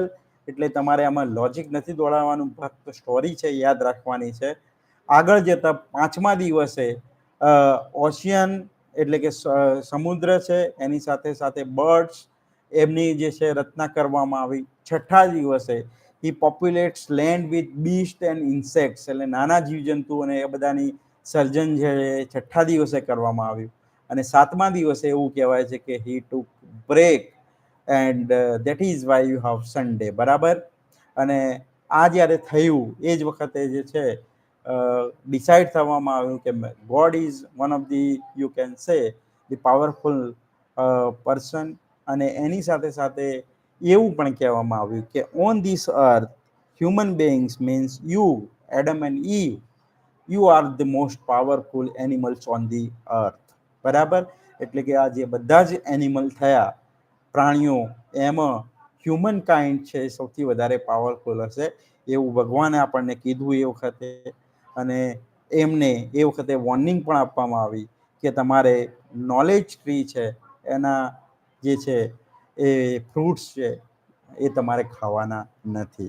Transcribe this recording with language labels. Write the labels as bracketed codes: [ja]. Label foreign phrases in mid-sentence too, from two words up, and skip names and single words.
[gu] એટલે તમારે આમાં લોજિક નથી દોડાવવાનું, ફક્ત સ્ટોરી છે યાદ રાખવાની છે. આગળ જતા પાંચમા દિવસે ઓશિયન એટલે કે સમુદ્ર છે એની સાથે સાથે બર્ડ્સ એમની જે છે રચના કરવામાં આવી. છઠ્ઠા દિવસે [en] he populates land with beast and insects, [gu] એટલે નાના જીવજંતુ અને એ બધાની સર્જન છે છઠ્ઠા દિવસે કરવામાં આવ્યું. અને સાતમા દિવસે એવું કહેવાય છે કે [en] he took break and that is why you have Sunday. [gu] બરાબર. અને આ જ્યારે થયું એ જ વખતે જે છે ડિસાઇડ થવામાં આવ્યું કે [en] God is one of the you can say the powerful person. [gu] અને એની સાથે સાથે એવું પણ કહેવામાં આવ્યું કે [en] On this earth human beings means you, Adam and Eve, you are the most powerful animals on the earth. [gu] બરાબર. એટલે કે આ જે બધા જ એનિમલ થયા પ્રાણીઓ, એમાં [en] human kind [gu] છે સૌથી વધારે પાવરફુલ હશે એવું ભગવાને આપણને કીધું એ વખતે. અને એમને એ વખતે વોર્નિંગ પણ આપવામાં આવી કે તમારે [en] knowledge tree [gu] છે એના જે છે એ ફ્રૂટ્સ છે એ તમારે ખાવાના નથી.